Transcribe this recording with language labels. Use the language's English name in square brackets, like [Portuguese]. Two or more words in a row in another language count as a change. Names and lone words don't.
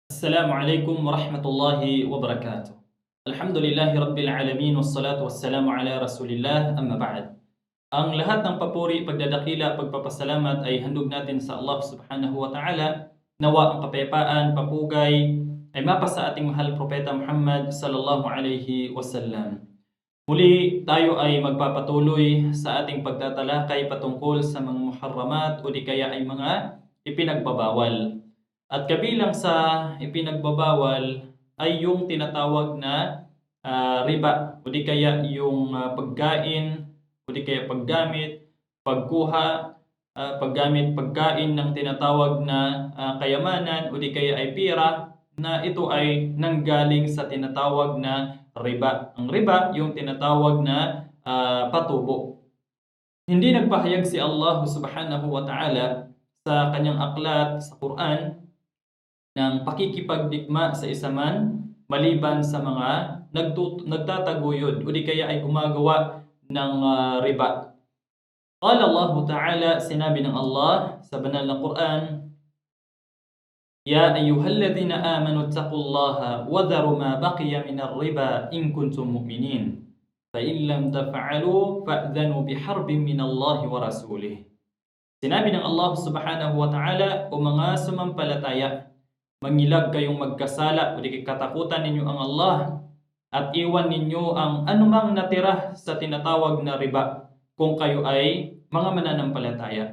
[Arabic] السلام عليكم ورحمة الله وبركاته. الحمد لله رب العالمين والصلاة والسلام على رسول الله أما بعد. [Filipino] Ang lahat ng papuri, pagdadakila, pagpapasalamat ay handog natin sa Allah [Arabic] سبحانه وتعالى. [Filipino] Nawa ang kapayapaan, papugay ay mapa sa ating mahal propeta Muhammad [Arabic] صلى الله عليه وسلم. [Filipino] Muli tayo ay magpapatuloy sa ating pagtatalakay patungkol sa mga muharramat o di kaya ay mga ipinagbabawal. At kabilang sa ipinagbabawal ay yung tinatawag na riba o di kaya yung pagkain o di kaya paggamit, pagkuha, paggamit, pagkain ng tinatawag na kayamanan o di kaya ay pira na ito ay nanggaling sa tinatawag na riba. Ang riba yung tinatawag na patubo. Hindi nagpahayag si Allah [Arabic] سبحانه وتعالى [Filipino] sa kanyang aklat sa Quran ng pakikipagdigma sa isa man maliban sa mga nagtataguyod o di kaya ay gumagawa ng riba. [Arabic] قال الله تعالى, [Filipino] sinabi ng Allah sa banal na Quran, [Arabic] يا أيها الذين آمنوا اتقوا الله وذروا ما بقي من الربا إن كنتم مؤمنين. فإن لم تفعلوا فأذنوا بحرب من الله ورسوله. [Filipino] Sinabi ng Allah [Arabic] سبحانه وتعالى, [Filipino] o mga sumampalataya, mangilag kayong magkasala o di katakutan ninyo ang Allah at iwan ninyo ang anumang natira sa tinatawag na riba kung kayo ay mga mananampalataya.